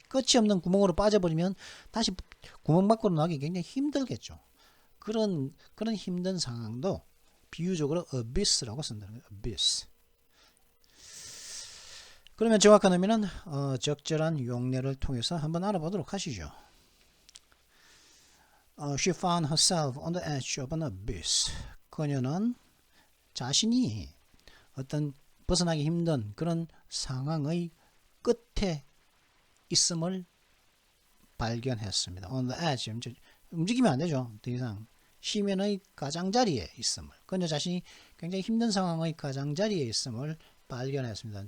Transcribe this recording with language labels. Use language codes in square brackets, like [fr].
[ko] 끝이 없는 구멍으로 빠져버리면 다시 구멍 밖으로 나가기 굉장히 힘들겠죠. 그런 힘든 상황도 비유적으로 abyss라고 쓴다는 거예요. [en] abyss. [ko] 그러면 정확한 의미는 적절한 용례를 통해서 한번 알아보도록 하시죠. [en] She found herself on the edge of an abyss. [ko] 그녀는 자신이 어떤 벗어나기 힘든 그런 상황의 끝에 있음을 발견했습니다. [en] On the edge. [ko] 움직이면 안 되죠. 더 이상. 심연의 가장자리에 있음을. 그녀 자신이 굉장히 힘든 상황의 가장자리에 있음을 발견했습니다.